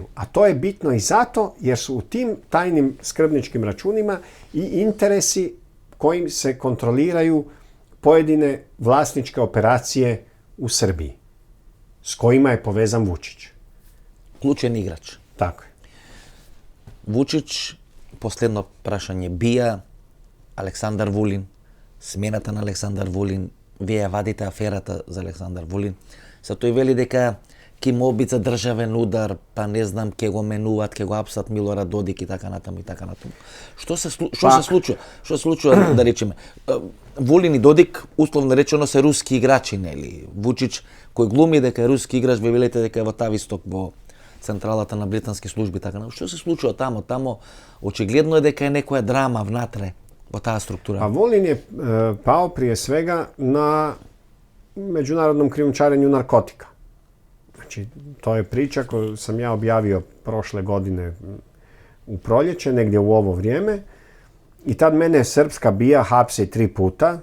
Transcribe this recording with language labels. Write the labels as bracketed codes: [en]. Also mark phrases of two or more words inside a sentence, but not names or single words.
[hr] A to je bitno i zato jer su u tim tajnim skrbničkim računima i interesi kojim se kontroliraju pojedine vlasničke operacije u Srbiji, s kojima je povezan Vučić. Ključan igrač. Tako je. [mk] Vučić, последно прашање, бија Александар Вулин, смената на Александар Вулин, вие ја вадите аферата за Александар Вулин. Са тој вели дека ќе му обица државен удар, па не знам, ќе го менуваат, ќе го апсат Милорад Додик и така натаму и така натаму. Што се случува? Што се случува, да речеме? Вулин и Додик, условно речено, се руски играчи, нели? Вучич, кој глуми дека е руски играч, ве велите дека е во Тависток, во централата на британски служби, така натаму. Што се случува тамо? Тамо очигледно е дека е некоја драма внатре во таа структура. [hr] A Vulin je pao prije svega na međunarodnom krijumčarenju narkotika. Znači, to je priča koju sam ja objavio prošle godine u proljeće, negdje u ovo vrijeme. I tad mene srpska BIA hapsi 3 puta.